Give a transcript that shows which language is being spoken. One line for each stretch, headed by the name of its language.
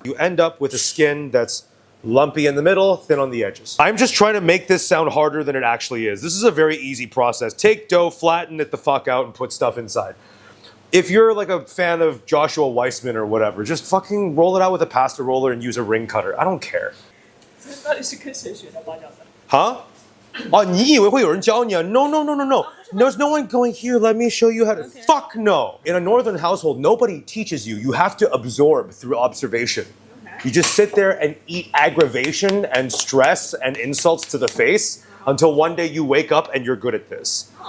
English: You end up with a skin that's lumpy in the middle, thin on the edges. I'm just trying to make this sound harder than it actually is. This is a very easy process. Take dough, flatten it the fuck out, and put stuff inside. If you're like a fan of Joshua Weissman or whatever, just fucking roll it out with a pasta roller and use a ring cutter. I don't care.
Chinese: 到底是跟谁学的包饺子？ Huh? Oh, 你以为会有人教你啊?
English: No. There's no one going here. Let me show you how to. Okay. Fuck no. In a northern household, nobody teaches you. You have to absorb through observation. You just sit there and eat aggravation and stress and insults to the face until one day you wake up and you're good at this.